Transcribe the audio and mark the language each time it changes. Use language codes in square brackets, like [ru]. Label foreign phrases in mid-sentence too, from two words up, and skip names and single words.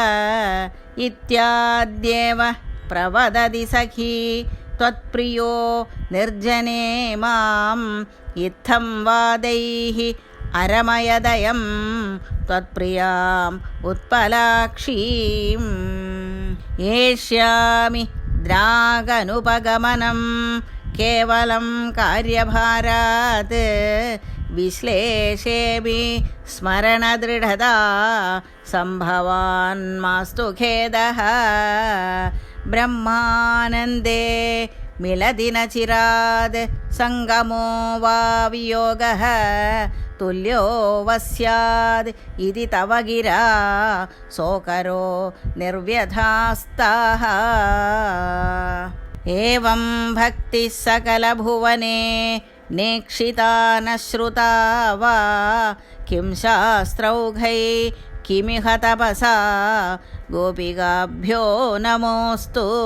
[sa] ഇത്യാദ്യേവ പ്രവദതി സഖി ത്വത്പ്രിയോ നിർജനേ മാം ഇത്തം വാദൈഃ അരമയദയം ത്വത്പ്രിയാം ഉത്പലാക്ഷീം ഏഷ്യാമി ദ്രാഗനുപഗമനം കേവലം കാര്യഭാരാത് വിശ്ലേഷേപി സ്മരണദൃഢതാ സംഭവാൻ മാസ്തു ഖേദഃ ബ്രഹ്മാനന്ദേ मिलति न चिराद् सङ्गमो वा वियोगः तुल्यो वस्याद् इति तव गिरा सोकरो निर्व्यथास्ताः एवं भक्तिः सकलभुवने नेक्षिता न श्रुता वा किं शास्त्रौघै किमिह तपसा गोपिकाभ्यो नमोऽस्तु